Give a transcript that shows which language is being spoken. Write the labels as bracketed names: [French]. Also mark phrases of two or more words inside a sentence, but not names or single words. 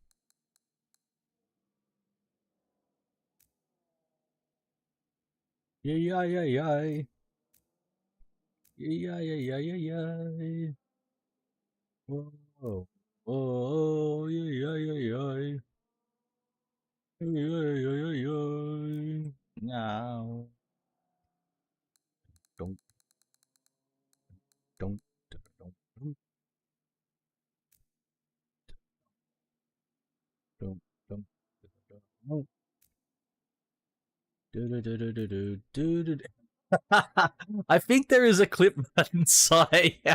[English] Yay, yay, yay, yay. Yay, yay, yay, yay, yay, yay. Whoa. Oh, yay, yay, yay, yay. Yay, yay, yay, yay, yay. Now. Don't, don't, don't, don't, don't, don't. I think there is a clip button, Sai.